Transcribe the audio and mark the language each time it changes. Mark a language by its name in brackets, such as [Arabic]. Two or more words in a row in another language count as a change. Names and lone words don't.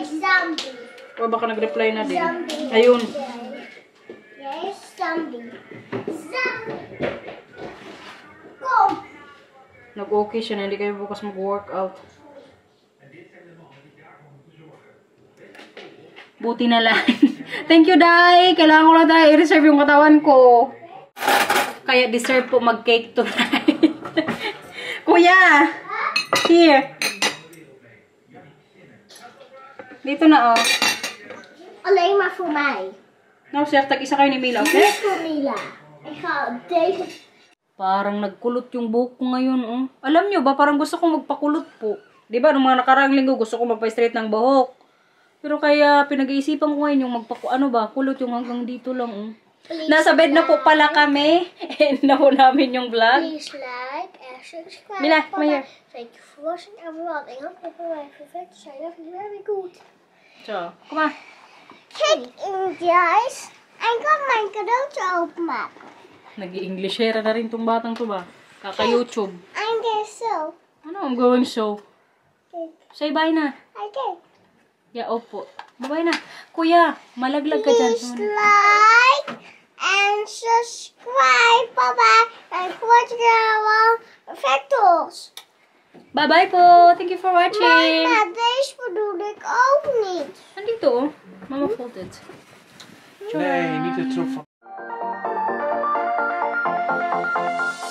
[Filipino] O baka nag-reply na din. Ayun. Nag-okay siya na hindi kayo bukas mag-workout. Buti na lang. [English] Thank you, [Filipino] Day. Kailangan ko na tayo i-reserve yung katawan ko. Kaya deserve po mag-cake tonight. Kuya! Here. Dito na, oh. [Dutch] Alleen maar voor mij. Nou, zeg, [Filipino] tag-isa kayo ni Mila, okay? [Dutch] Niet voor Mila. Ik ga deze. [Filipino] Parang nagkulot yung buhok ko ngayon, oh. Alam nyo ba, parang gusto kong magpakulot po. Diba, nung mga nakaraang linggo, gusto kong magpa-straight ng buhok. Pero kaya, pinag-iisipan ko ngayon yung kulot yung hanggang dito lang, oh. Nasa bed na po pala kami. End na po namin yung vlog. [English] Please like and subscribe. Mila, come here. Thank you for watching everyone. [Dutch] Ik hoop dat jullie perfect zijn. Dat is [English] very good. [Dutch] So, kom maar. Kijk, guys. Ik kan mijn cadeautje openmaken. [Filipino] Nag-i-Englishera na rin tong batang to ba? Kaka-YouTube. [English] I'm going so. Ano, I'm going so. [Dutch] Kijk, [English] Say bye na. I did. Yeah, [Filipino] opo. Bye-bye na. Kuya, malaglag ka dyan. [English] Please like and subscribe. Bye-bye. [Dutch] En watch gewoon Vectors. [English] Bye-bye po. Thank you for watching. [Dutch] Mama, deze bedoel ik ook niet. [Filipino] Andito, oh. Mama folded. [Dutch] Nee, niet het zo van.